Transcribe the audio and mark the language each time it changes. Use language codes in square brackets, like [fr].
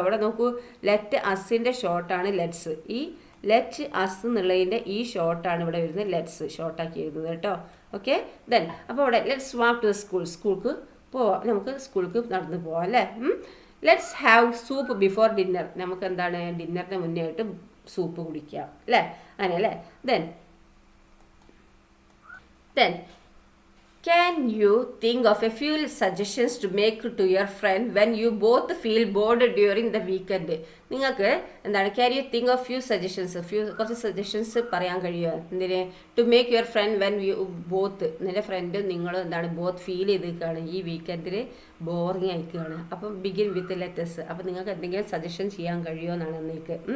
[ml] അവിടെ നോക്കൂ, let അസിൻ്റെ ഷോർട്ടാണ് let's. ഈ ലെറ്റ് അസ് എന്നുള്ളതിൻ്റെ ഈ ഷോർട്ടാണ് ഇവിടെ വരുന്നത്, ലെറ്റ്സ് ഷോർട്ടാക്കി എഴുതുന്നത് കേട്ടോ. ഓക്കെ, ദെൻ അപ്പോൾ അവിടെ [en] let's walk to the school, [ml] സ്കൂൾക്ക് പോവാം, നമുക്ക് സ്കൂൾക്ക് നടന്ന് പോവാം അല്ലേ. [en] Let's have soup before dinner. [ml] നമുക്ക് എന്താണ് ഡിന്നറിന് മുന്നേ ആയിട്ട് സൂപ്പ് കുടിക്കാം അല്ലേ, അങ്ങനെ അല്ലേ. [en] Then, can you think of a few suggestions to make to your friend when you both feel bored during the weekend? [ml] നിങ്ങൾക്ക് എന്താണ്, [en] can you think of few suggestions, [ml] കുറച്ച് സജഷൻസ് പറയാൻ കഴിയുമോ എന്തിന്, [en] to make your friend when you both, [ml] നിൻ്റെ ഫ്രണ്ടും നിങ്ങളും എന്താണ് ബോത്ത് ഫീൽ ചെയ്തിരിക്കുകയാണ് ഈ വീക്കെൻഡിൽ ബോറിങ് ആയിക്കുകയാണ്. അപ്പം [en] Begin with lettuce. [ml] അപ്പം നിങ്ങൾക്ക് എന്തെങ്കിലും സജഷൻ ചെയ്യാൻ കഴിയുമോ എന്നാണ് നിങ്ങൾക്ക്.